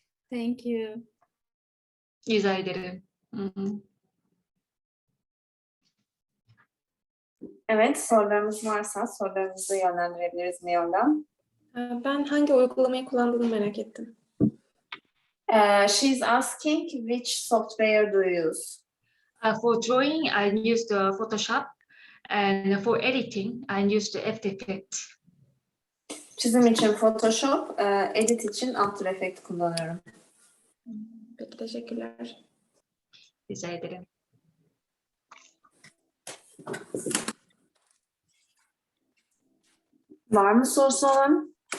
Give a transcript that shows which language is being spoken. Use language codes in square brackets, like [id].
[en] Thank you. [tr] Rica ederim. Hı hı. Evet, sorularımız varsa sorularınızı yönlendirebiliriz MiYoung'dan. Ben hangi uygulamayı kullandığını merak ettim. [en] She's asking which software do you use? For drawing, I use the Photoshop, and for editing, I use the After Effects. [tr] Çizim için Photoshop, edit için After Effects kullanıyorum. Peki, teşekkürler. Rica ederim. Var mı sorusu olan?